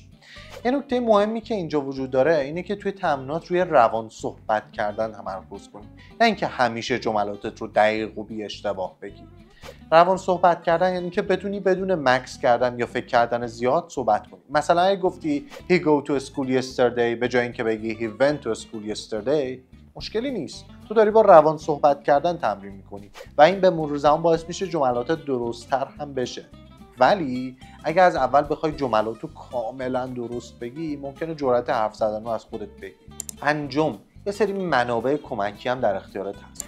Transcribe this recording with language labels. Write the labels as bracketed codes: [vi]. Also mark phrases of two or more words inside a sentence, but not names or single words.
[fa] یه نکته مهمی که اینجا وجود داره اینه که توی تمرینات روی روان صحبت کردن تمرکز کنی، نه اینکه همیشه جملاتت رو دقیق و بی اشتباه بگی. روان صحبت کردن یعنی که بتونی بدون مکس کردن یا فکر کردن زیاد صحبت کنی. مثلا اگه گفتی [en] he go to school yesterday [fa] به جای اینکه بگی [en] he went to school yesterday، [fa] مشکلی نیست. تو داری با روان صحبت کردن تمرین میکنی و این به مرور زمان باعث میشه جملات درست‌تر هم بشه. ولی اگه از اول بخوای جملات رو کاملا درست بگی ممکنه جرأت حرف زدن رو از خودت بگیری. پنجم، یه سری منابع کمکی هم در اختیارت هست.